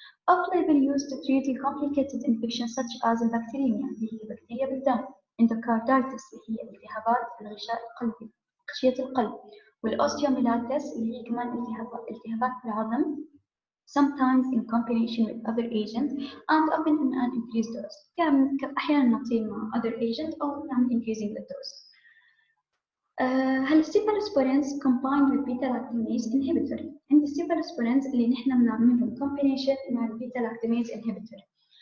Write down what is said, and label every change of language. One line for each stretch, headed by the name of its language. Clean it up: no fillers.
English: Off-label use to treat complicated infections such as bacteremia
Arabic: اللي هي بكتيريا بالدم. endocarditis اللي هي التهابات الغشاء القلبي غشية القلب. والأوستيوميليتس اللي هي كمان التهابات في العظم
English: sometimes in combination with other agents and often in an increased dose.
Arabic: يعني أحيانا نعطيه مع other agent أو نعمل
English: increasing the dose.
Arabic: هل السيفالوسبورينز
English: combined with beta-lactamase inhibitor؟
Arabic: عندي السيفالوسبورينز اللي نحن بنعملهم combination مع beta-lactamase inhibitor.